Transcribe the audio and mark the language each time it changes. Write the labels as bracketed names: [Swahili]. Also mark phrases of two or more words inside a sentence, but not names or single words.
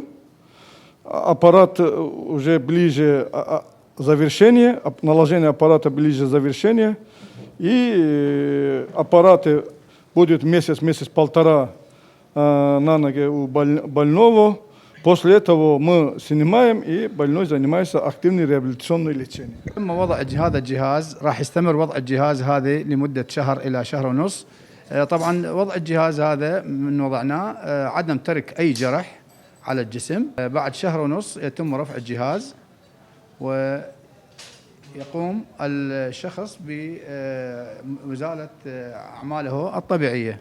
[Russian] Аппарат уже ближе завершения, наложение аппарата ближе завершения. И аппараты будет месяц-полтора на ноге у больного. После этого мы снимаем, и больной занимается активным реабилитационным лечением. [Arabic] تم وضع هذا الجهاز، راح يستمر وضع الجهاز هذا لمدة شهر إلى شهر ونص. طبعا وضع الجهاز هذا من وضعناه عدم ترك أي جرح على الجسم. بعد شهر ونص يتم رفع الجهاز ويقوم الشخص بإزالة أعماله الطبيعية.